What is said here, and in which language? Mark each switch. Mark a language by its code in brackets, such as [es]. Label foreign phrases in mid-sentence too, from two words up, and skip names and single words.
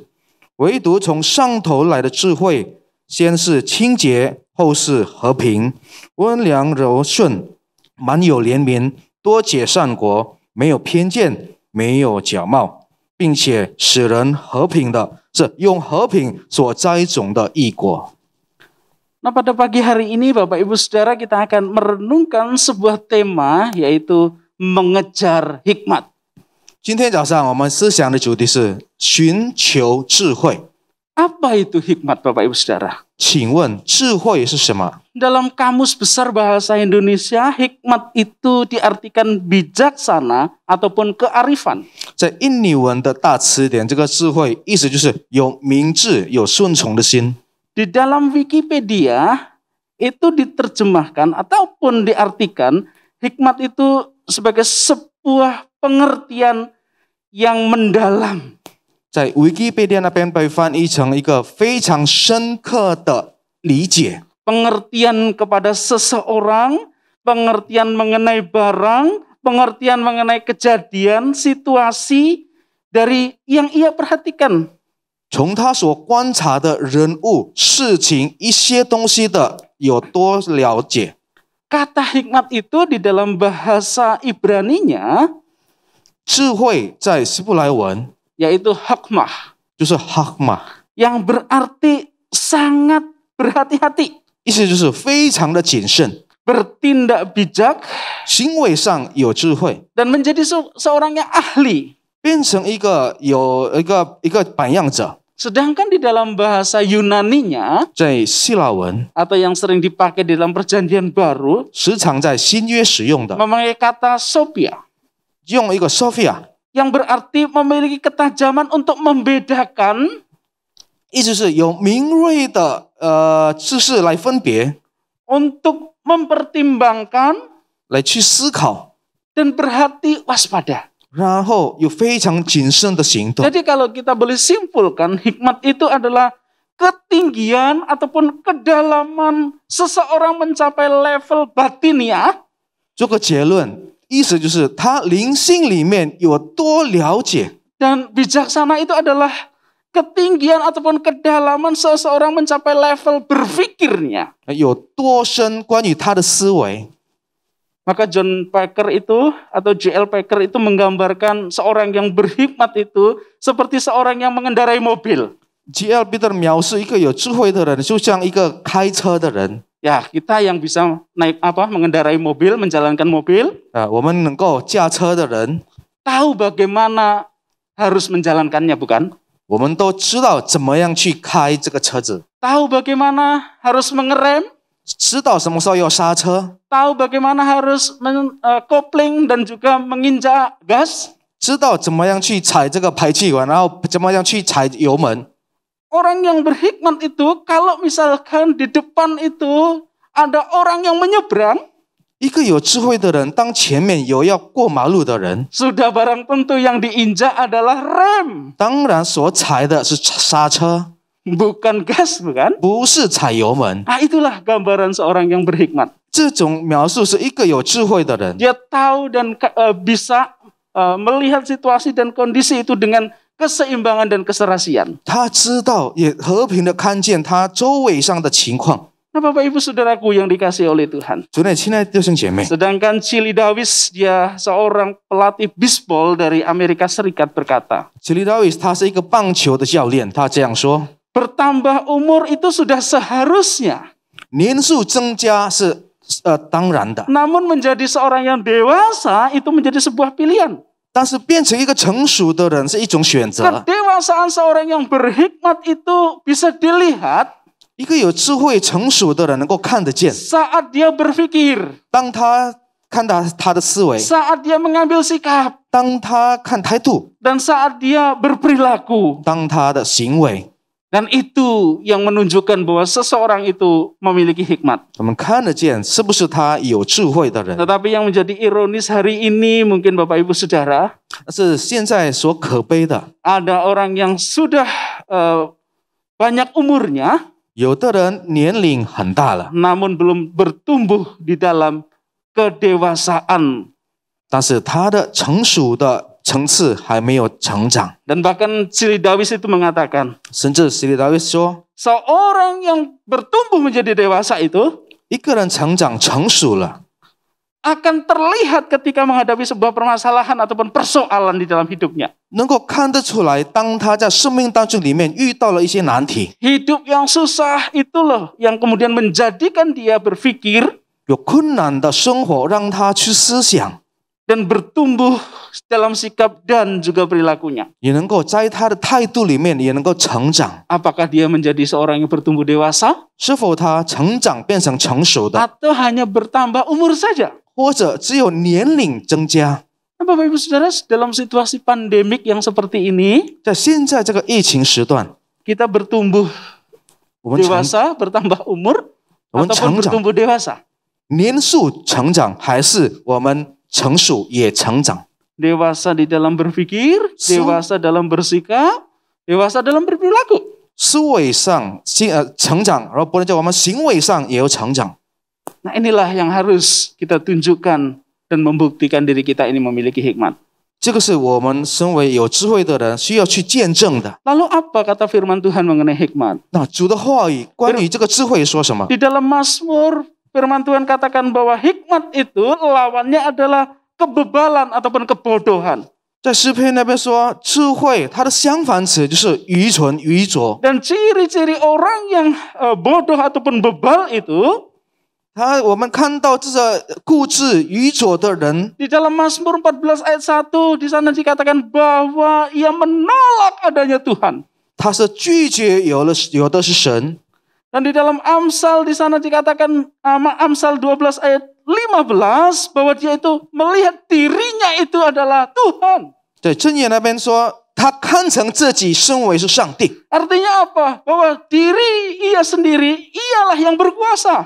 [zh] 唯独从上头来的智慧，先是清洁，后是和平，温良柔顺，满有怜悯，多结善果，没有偏见，没有假冒，并且使人和平的，是用和平所栽种的义果。 [id] Nah, pada pagi hari ini Bapak Ibu Saudara, kita akan merenungkan sebuah tema, yaitu mengejar hikmat. [zh] 今天早上我们思想的主题是寻求智慧。 [id] Apa itu hikmat Bapak Ibu Saudara? [zh] 请问智慧是什么？ [id] Dalam Kamus Besar Bahasa Indonesia, hikmat itu diartikan bijaksana ataupun kearifan. [zh] 在印尼文的大词典，这个智慧意思就是有明智、有顺从的心。 [id] Di dalam Wikipedia itu diterjemahkan ataupun diartikan hikmat itu sebagai sebuah pengertian yang mendalam. [zh] 在 Wikipedia 那边被翻译成一个非常深刻的理解。 [id] Pengertian kepada seseorang, pengertian mengenai barang, pengertian mengenai kejadian, situasi dari yang ia perhatikan. [zh] 从他所观察的人物、事情、一些东西的有多了解。 [id] Kata hikmat itu di dalam bahasa Ibraninya [zh] 智慧在希伯来文 [id] yaitu hikmah, [zh] 就是 hakmah， [id] yang berarti sangat berhati-hati, [zh] 意思就是非常的谨慎， [id] bertindak bijak, [zh] 行为上有智慧， [id] dan menjadi seorang yang ahli. [zh] 变成一个榜样者。 [id] Sedangkan di dalam bahasa Yunaninya [zh] 在希腊文 [id] atau yang sering dipakai di dalam Perjanjian Baru [zh] 时常在新约使用的， [id] memakai kata sophia, [zh] 用一个 Sophia， [id] yang berarti memiliki ketajaman untuk membedakan, [zh] 意思是有敏锐的知识来分别， [id] untuk mempertimbangkan, [zh] 来去思考， [id] dan berhati waspada. [zh] 然后有非常谨慎的行动。 [id] Jadi kalau kita boleh simpulkan, hikmat itu adalah ketinggian ataupun kedalaman seseorang mencapai level batiniah. [zh] 做个结论，意思就是他灵性里面有多了解， [id] Dan bijaksana itu adalah ketinggian ataupun kedalaman seseorang mencapai level berpikirnya. [zh] 有多深关于他的思维。 [id] Maka John Packer itu atau J.L. Packer itu menggambarkan seorang yang berhikmat itu seperti seorang yang mengendarai mobil. [zh] J.L. Peter 描述一个有智慧的人，就像一个开车的人。 [id] Ya, kita yang bisa mengendarai mobil, menjalankan mobil, [zh] 我们能够驾车的人， [id] tahu bagaimana harus menjalankannya, bukan? [zh] 我们都知道怎么样去开这个车子， [id] Tahu bagaimana harus mengerem, [zh] 知道什么时候要刹车， [id] tahu bagaimana harus kopling dan juga menginjak gas. [zh] 知道怎么样去踩这个排气管，然后怎么样去踩油门。 [id] Orang yang berhikmat itu kalau misalkan di depan itu ada orang yang menyeberang, [zh] 一个有智慧的人，当前面有要过马路的人， [id] sudah barang tentu yang diinjak adalah rem, [zh] 当然所踩的是刹车， [id] bukan gas, bukan? [zh] 不是踩油门。 [id] Nah, itulah gambaran seorang yang berhikmat. [zh] 这种描述是一个有智慧的人， [id] Dia tahu dan bisa melihat situasi dan kondisi itu dengan keseimbangan dan keserasian. [zh] 他知道也和平的看见他周围上的情况。 [id] Nah, Bapak Ibu Saudaraku yang dikasihi oleh Tuhan. [zh] 主内，亲爱的弟兄姐妹， [id] Sedangkan Chili Davis, dia seorang pelatih bisbol dari Amerika Serikat berkata, [zh] 吉利大卫他是一个棒球的教练，他这样说： [id] bertambah umur itu sudah seharusnya. [zh] 年数增加是当然的， [id] Namun menjadi seorang yang dewasa itu menjadi sebuah pilihan. [zh] 但是变成一个成熟的人是一种选择。 [id] Kedewasaan seorang yang berhikmat itu bisa dilihat [zh] 一个有智慧、成熟的人能够看得见， [id] saat dia berpikir, [zh] 当他看到他的思维， [id] saat dia mengambil sikap, [zh] 当他看态度， [id] dan saat dia berperilaku. [zh] 当他的行为， [id] Dan itu yang menunjukkan bahwa seseorang itu memiliki hikmat. [zh] 我们看得见是不是他有智慧的人。 [id] Tetapi yang menjadi ironis hari ini mungkin Bapak Ibu Saudara, [zh] 但是现在所可悲的， [id] ada orang yang sudah banyak umurnya, [zh] 有的人年龄很大了， [id] namun belum bertumbuh di dalam kedewasaan. [zh] 但是他的成熟的层次还没有成长。 [id] Dan bahkan Chili Davis itu mengatakan, [zh] 甚至希利大卫说， [id] seorang yang bertumbuh menjadi dewasa itu [zh] 一个人成长成熟了， [id] akan terlihat ketika menghadapi sebuah permasalahan ataupun persoalan di dalam hidupnya. [zh] 能够看得出来，当他在生命当中里面遇到了一些难题， [id] Hidup yang susah itu loh yang kemudian menjadikan dia berpikir [zh] 有困难的生活让他去思想， [id] dan bertumbuh dalam sikap dan juga perilakunya. [zh] 也能够在他的态度里面也能够成长。 [id] Apakah dia menjadi seorang yang bertumbuh dewasa [zh] 是否他成长变成成熟的， [id] atau hanya bertambah umur saja? [zh] 或者只有年龄增加？ [id] Nah, Bapak Ibu Saudara, dalam situasi pandemik yang seperti ini, [zh] 在现在这个疫情时段， [id] kita bertumbuh [zh] 我们成 [id] dewasa, bertambah umur, [zh] 我们 [id] ataupun [zh] 成长 [id] bertumbuh dewasa. [zh] 年数成长，还是我们成熟也成长？ [id] Dewasa di dalam berpikir, So- dewasa dalam bersikap, dewasa dalam berperilaku. [zh] 思维上成长，然后不能叫我们行为上也有成长。 [id] Nah, inilah yang harus kita tunjukkan dan membuktikan diri kita ini memiliki hikmat. [zh] 这个是我们身为有智慧的人需要去见证的。 [id] Lalu apa kata firman Tuhan mengenai hikmat? [zh] 那主的话语关于这个智慧说什么？ [id] Di dalam Mazmur, firman Tuhan katakan bahwa hikmat itu lawannya adalah kebebalan ataupun kebodohan. [zh] 在诗篇那边说，智慧它的相反词就是愚蠢、愚拙。 [id] Dan ciri-ciri orang yang bodoh ataupun bebal itu, [zh] 我们看到这个固执、愚拙的人， [id] di dalam Mazmur 14 ayat 1, di sana dikatakan bahwa ia menolak adanya Tuhan. [zh] 他是拒绝有的是神。 [id] Dan di dalam Amsal di sana dikatakan Amsal 12 ayat 15 bahwa dia itu melihat dirinya itu adalah Tuhan. [zh] 对，箴言那边说，他看成自己身为是上帝。 [id] Artinya apa? Bahwa diri ia sendiri ialah yang berkuasa.